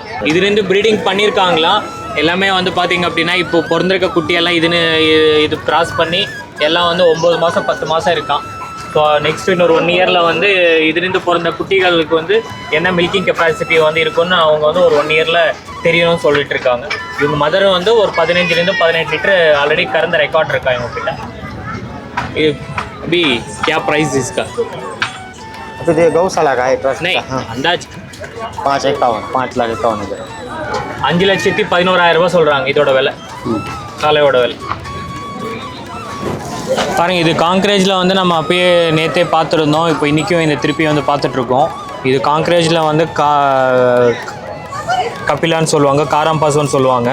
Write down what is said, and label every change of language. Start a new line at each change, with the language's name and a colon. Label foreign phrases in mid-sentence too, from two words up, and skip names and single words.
Tamil: இதுலேருந்து ப்ரீடிங் பண்ணியிருக்காங்களாம். எல்லாமே வந்து பார்த்தீங்க அப்படின்னா இப்போ பிறந்திருக்க குட்டியெல்லாம் இது கிராஸ் பண்ணி எல்லாம் வந்து 9 மாதம் 10 மாதம் இருக்கான்.
English: so next
Tamil: இன்னொரு 1 இயரில் வந்து இதுலேருந்து பிறந்த குட்டிகளுக்கு வந்து என்ன
English: milking capacity
Tamil: வந்து இருக்குன்னு அவங்க வந்து ஒரு 1 இயரில் தெரியணும்னு சொல்லிட்டு இருக்காங்க. இவங்க மதர் வந்து ஒரு 15 18 லிட்டர் ஆல்ரெடி கறந்த ரெக்கார்ட் இருக்கா இவங்க கிட்ட.
Hindi: ये अभी क्या प्राइस इसका? तो ये गौशाला का है ट्रस्ट नहीं, अंदाज 5,51,00,000
Tamil: 5,11,000 சொல்கிறாங்க இதோட விலை, காலையோட விலை. பாருங்கள் இது காங்க்ரேஜில் வந்து நம்ம அப்பயே நேற்றே பார்த்துருந்தோம். இப்போ இன்றைக்கும் இந்த திருப்பி வந்து பார்த்துட்ருக்கோம். இது காங்க்ரேஜில் வந்து கபிலான்னு சொல்லுவாங்க, காராம்பாசுன்னு சொல்லுவாங்க.